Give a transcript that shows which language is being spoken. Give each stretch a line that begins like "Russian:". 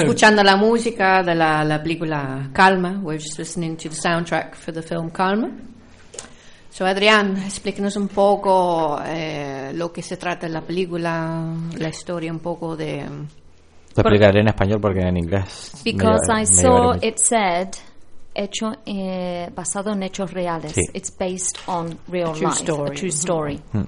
Spanish: escuchando two. La música de la película Calma.
English: We're just listening to the soundtrack for the film Calma.
Spanish: So, Adrián, explíquenos un poco lo que se trata la película, la historia un poco de... Te explicaré en español porque en inglés...
English: Because I saw it said,
Spanish: hecho, basado en hechos reales. Sí.
English: It's based on real life. A true story.